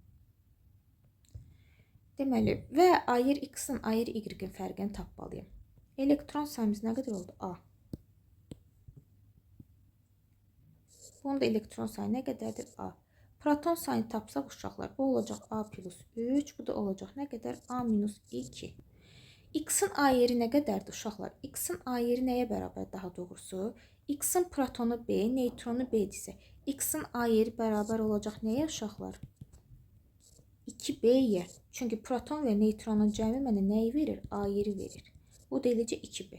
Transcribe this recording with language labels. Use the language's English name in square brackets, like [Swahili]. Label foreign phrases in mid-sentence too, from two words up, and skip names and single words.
[Azerbaijani] Deməli, və ayır X-in, ayır Y-in fərqini tapmalıyım. Elektron sayımız nə qədər oldu? A. Bunun da elektron sayı nə qədərdir? A. Proton sayını tapsaq uşaqlar, bu olacaq A plus 3, bu da olacaq nə qədər? A minus 2. X-in ayiri nə qədərdir uşaqlar? X-in ayiri nəyə bərabər daha doğrusu? X-in protonu B, neytronu B-dirsə, X-in ayiri bərabər olacaq nəyə uşaqlar? 2B-yə. Çünki proton və neytronun cəmi mənə nəyi verir? Ayiri verir. Bu da eləcə 2B.